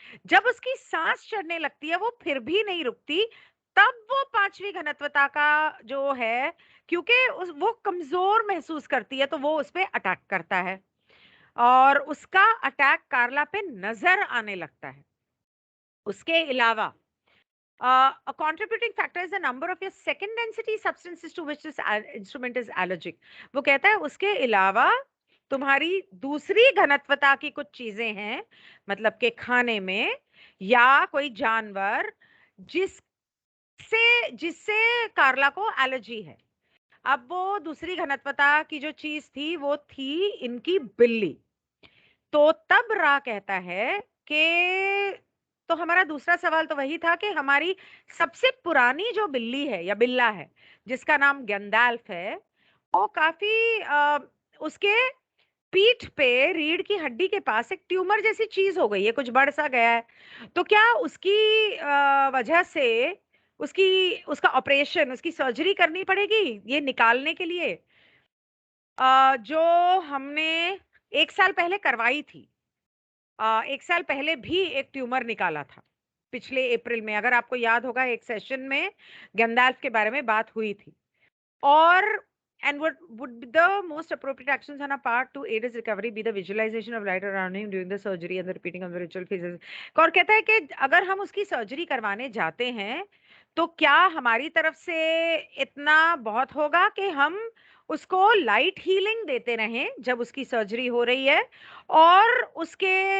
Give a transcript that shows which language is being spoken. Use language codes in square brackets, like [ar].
[hi] जब उसकी सांस चढ़ने लगती है, वो फिर भी नहीं रुकती, तब वो पांचवी घनत्वता का जो है, क्योंकि वो कमजोर महसूस करती है, तो वो उस पे अटैक करता है और उसका अटैक कार्ला पे नजर आने लगता है। उसके अलावा [en] a contributing factor is the number of your second density substances to which this instrument is allergic. [hi] वो कहता है उसके अलावा तुम्हारी दूसरी घनत्वता की कुछ चीजें हैं, मतलब के खाने में या कोई जानवर, जिससे कार्ला को एलर्जी है। अब वो दूसरी घनत्वता की जो चीज थी वो थी इनकी बिल्ली। तो तब रा कहता है कि, तो हमारा दूसरा सवाल तो वही था कि हमारी सबसे पुरानी जो बिल्ली है या बिल्ला है, जिसका नाम गैंडाल्फ है, वो काफी उसके पीठ पे रीढ़ की हड्डी के पास एक ट्यूमर जैसी चीज हो गई है, कुछ बढ़ सा गया है। तो क्या उसकी वजह से उसकी उसका ऑपरेशन, उसकी सर्जरी करनी पड़ेगी ये निकालने के लिए, जो हमने 1 साल पहले करवाई थी। 1 साल पहले भी एक ट्यूमर निकाला था, पिछले अप्रैल में, अगर आपको याद होगा एक सेशन में गैंडाल्फ के बारे में बात हुई थी। [en] और and what would be the most appropriate actions on our part to aid his recovery be the visualization of light around him during the surgery and the repeating of the ritual phases. [hi] और कहता है कि अगर हम उसकी surgery करवाने जाते हैं, तो क्या हमारी तरफ से इतना बहुत होगा कि हम उसको लाइट हीलिंग देते रहें जब उसकी सर्जरी हो रही है, और उसके